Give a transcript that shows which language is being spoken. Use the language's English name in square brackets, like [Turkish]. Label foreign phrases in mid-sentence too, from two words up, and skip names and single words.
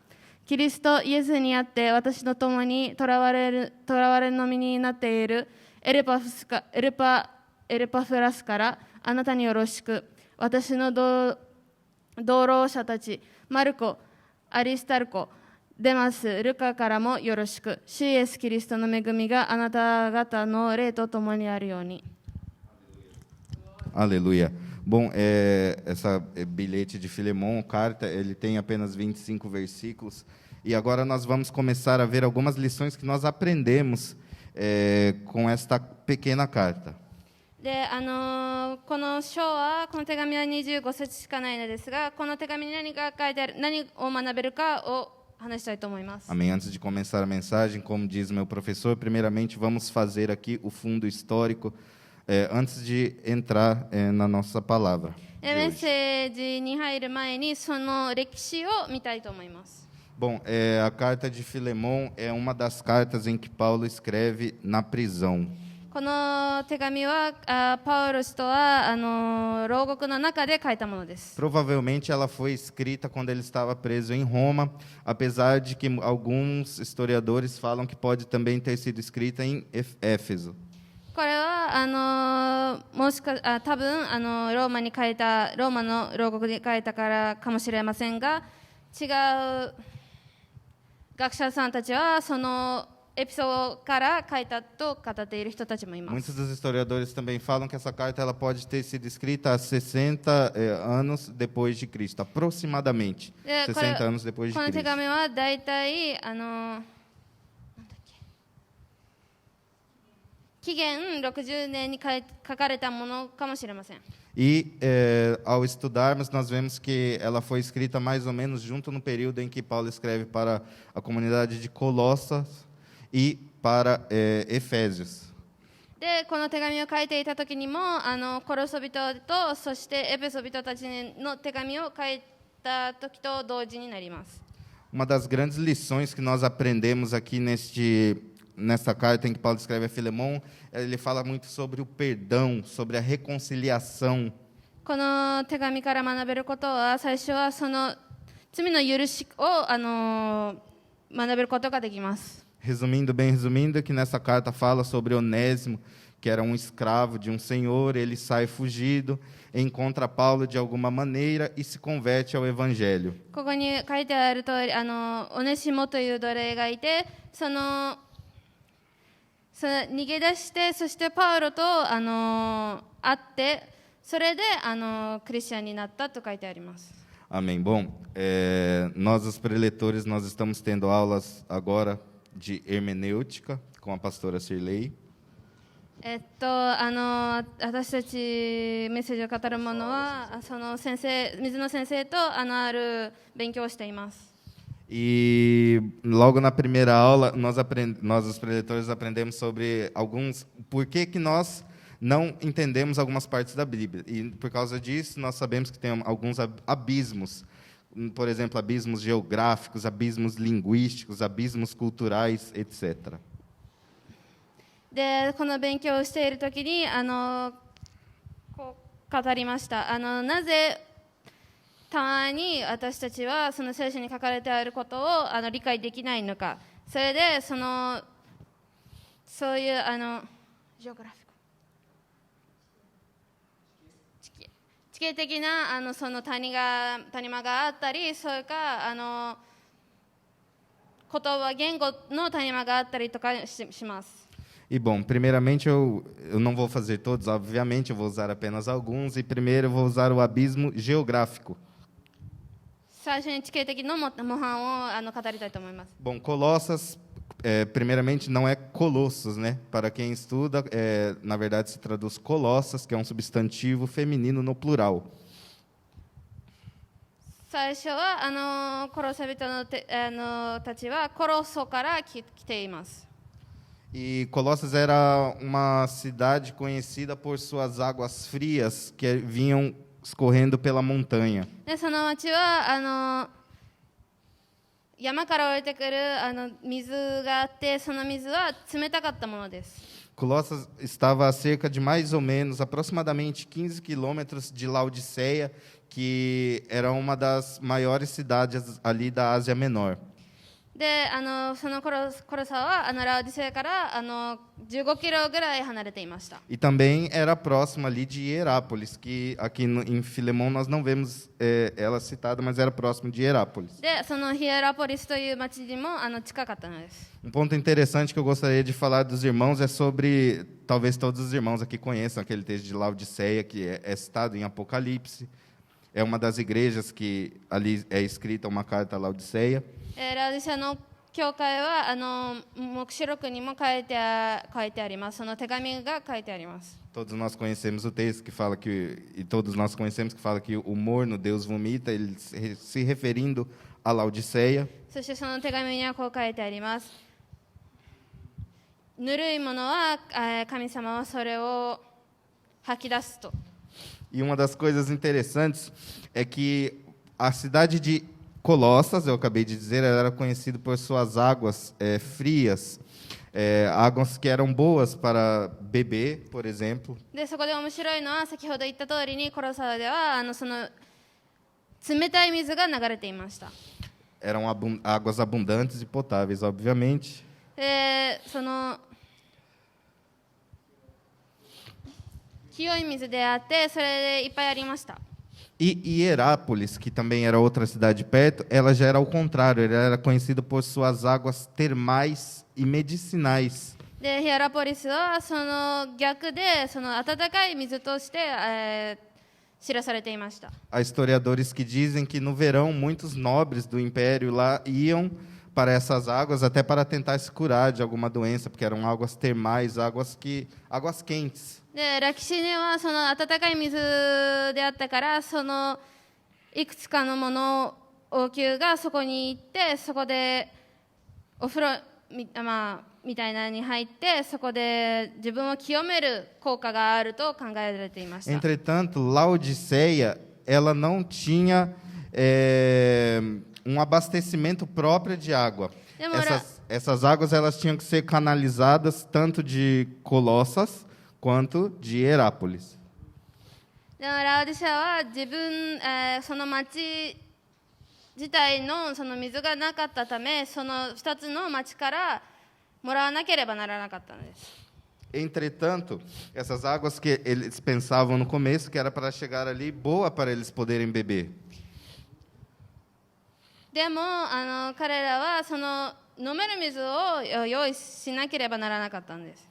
[Japanese] キリストイエスにあって私と共に囚われの身になっているエルパフラスからあなたによろしく。私の同労者たちマルコ、アリスタルコ、デマス、ルカからもよろしく。主イエスキリストの恵みがあなた方の霊と共にあるように。 [Portuguese] Aleluia. Bom, essa bilhete de Filemon, carta, ele tem apenas 25 versículos. E agora nós vamos começar a ver algumas lições que nós aprendemos com esta pequena carta. [Japanese] でこの章は、この手紙は25節しかないのですが、この手紙に何が書いてある、何を学べるかを話したいと思います。 [Portuguese] Amém. Antes de começar a mensagem, como diz o meu professor, primeiramente vamos fazer aqui o fundo histórico antes de entrar na nossa palavra. [Japanese] メッセージに入る前にその歴史を見たいと思います。 [Portuguese] Bom, a carta de Filemon é uma das cartas em que Paulo escreve na prisão. [Japanese] この手紙はパウロ氏とは牢獄の中で書いたものです。 [Portuguese] Provavelmente ela foi escrita quando ele estava preso em Roma, apesar de que alguns historiadores falam que pode também ter sido escrita em Éfeso. [Japanese] これは多分ローマの牢獄で書いたからかもしれませんが、違う学者さんたちはそのエピソードから書いたと語っている人たちもいます。 [Portuguese] Muitos dos historiadores também falam que essa carta ela pode ter sido escrita há 60 anos depois de Cristo, aproximadamente 60 anos depois de [Japanese] この手 [Portuguese] Cristo. [Japanese] 紙はだいたい紀元60年に書かれたものかもしれません。 [Portuguese] E ao estudarmos, nós vemos que ela foi escrita mais ou menos junto no período em que Paulo escreve para a comunidade de Colossas e para Efésios. [Japanese] で、この手紙を書いていた時にもコロソ人とそしてエペソ人たちの手紙を書いた時と同時になります。 [Portuguese] Uma das grandes lições que nós aprendemos aqui nessa carta em que Paulo escreve a Filemão, ele fala muito sobre o perdão, sobre a reconciliação. [Japanese] この手紙から学べることは、最初はその罪の許しを学べることができます。 [Portuguese] Resumindo, bem resumindo, que nessa carta fala sobre Onésimo, que era um escravo de um senhor, ele sai fugido, encontra Paulo de alguma maneira e se converte ao evangelho. [Japanese] ここに書いてある通り、オネシモという奴隷がいて、その逃げ出して、そしてパウロと会って、それでクリスチャンになったと書いてあります。 [Portuguese] Amém. Bom, nós os preletores, nós estamos tendo aulas agora de hermenêutica com a pastora Shirley. [Japanese] 私たちメッセージを語る者は、その先生、水野先生とある勉強をしています。 [Portuguese] E logo na primeira aula, nós os preletores aprendemos sobre por que nós não entendemos algumas partes da Bíblia. E por causa disso, nós sabemos que tem alguns abismos. Por exemplo, abismos geográficos, abismos linguísticos, abismos culturais, etc. [Japanese] で、この勉強をしているときにこう語りました。なぜたまに私たちはその聖書に書かれてあることを理解できないのか。それでそういうジオグラフィック地形的なその谷間があったり、それか言語の谷間があったりとかします。 [Portuguese] E bom, primeiramente eu não vou fazer todos, obviamente, eu vou usar apenas alguns. E primeiro eu vou usar o abismo geográfico. [Japanese] 最初に地形的の模範を語りたいと思います。 [Portuguese] Bom, Colossas, primeiramente não é Colossos, né? Para quem estuda, na verdade se traduz Colossas, que é um substantivo feminino no plural. [Japanese] 最初はコロサ人のたちはコロソから来ています。 [Portuguese] E Colossas era uma cidade conhecida por suas águas frias que vinham escorrendo pela montanha. [Japanese] で、その町は山から降りてくる水があって、その水は冷たかったものです。 [Portuguese] Colossas estava a cerca de mais ou menos, aproximadamente 15 quilômetros de Laodiceia, que era uma das maiores cidades ali da Ásia Menor. [Japanese] で、そのコロサはラオディセアから15キロぐらい離れていました。 [Portuguese] E também era próximo ali de Hierápolis, que aqui em Filemão nós não vemos ela citada, mas era próximo de Hierápolis. [Japanese] で、そのヒエラポリスという町にも近かったのです。 [Portuguese] ponto interessante que eu gostaria de falar dos irmãos é sobre, talvez todos os irmãos aqui conheçam aquele texto de Laodiceia, que é citado em Apocalipse. É uma das igrejas que ali é escrita uma carta a Laodiceia. [Japanese] ラオディセアの教会は黙示録にも書いてあります。その手紙が書いてあります。 [Portuguese] Todos nós conhecemos o texto que fala e todos nós conhecemos que fala que o morno Deus vomita, ele se referindo a Laodiceia. [Japanese] そしてその手紙にはこう書いてあります。ぬるいものは神様はそれを吐き出すと。 [Portuguese] E uma das coisas interessantes é que a cidade de Colossas, eu acabei de dizer, ela era conhecida por suas águas frias, águas que eram boas para beber, por exemplo. [Japanese] で、そこで面白いのは先ほど言った通りにコロサではその冷たい水が流れていました。 [Portuguese] Eram águas abundantes e potáveis, obviamente. [Japanese] で、その清い水であって、それでいっぱいありました。 [Portuguese] E Hierápolis, que também era outra cidade perto, ela já era ao contrário, ela era conhecida por suas águas termais e medicinais. [Japanese] で、ヒアラポリスはその逆で、その温かい水として、知らされていました。 [Portuguese] Há historiadores que dizem que no verão muitos nobres do império lá iam para essas águas até para tentar se curar de alguma doença, porque eram águas termais, águas quentes. [Japanese] で、歴史にはその温かい水であったから、そのいくつかのもの王宮がそこに行って、そこでお風呂みたいなのに入って、そこで自分を清める効果があると考えられていました。 [Portuguese] Entretanto, Laodiceia, ela não tinha um abastecimento próprio de água. essas águas elas tinham que ser canalizadas tanto de Colossas quanto de Herápolis. [Japanese] でもラオディシアはその町自体のその水がなかったため、その2つの町からもらわなければならなかったのです。 [Portuguese] Entretanto, essas águas que eles pensavam no começo que era para chegar ali boa para eles poderem beber. [Japanese] でも彼らはその飲める水を用意しなければならなかったんです。